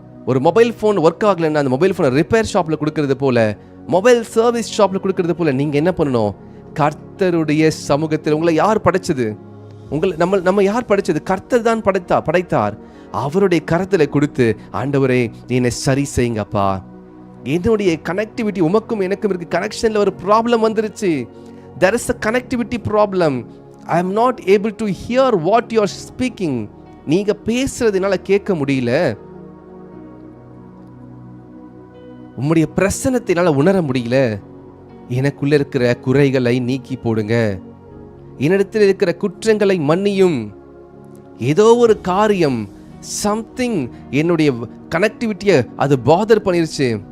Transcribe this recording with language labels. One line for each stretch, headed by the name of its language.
Tamil: ஒரு mobile phone work ஆகலைன்னா அந்த மொபைல் ஃபோனை ரிப்பேர் ஷாப்பில் கொடுக்கறது போல, மொபைல் சர்வீஸ் ஷாப்பில் கொடுக்கறது போல நீங்கள் என்ன பண்ணணும்? கர்த்தருடைய சமூகத்தில் உங்களை யார் படைச்சது? நம்ம யார் படைச்சது? கர்த்தர் தான் படைத்தார். அவருடைய கரத்தில் கொடுத்து, ஆண்டவரே என்னை சரி செய்யுங்கப்பா, என்னுடைய கனெக்டிவிட்டி உமக்கும் எனக்கும் இருக்கு, கனெக்ஷனில் ஒரு ப்ராப்ளம் வந்துருச்சு.
English: there is a connectivity problem. I am not able to hear what you are speaking.
Tamil: நீங்க பேசுறதுனால கேட்க முடியல, உம்முடைய பிரசன்னத்தினால உணர முடியல. எனக்குள்ள இருக்கிற குறைகளை நீக்கி போடுங்க, என்னிடத்தில் இருக்கிற குற்றங்களை மன்னியும். ஏதோ ஒரு காரியம், சம்திங் என்னுடைய கனெக்டிவிட்டியை அது பாதர் பண்ணிருச்சு.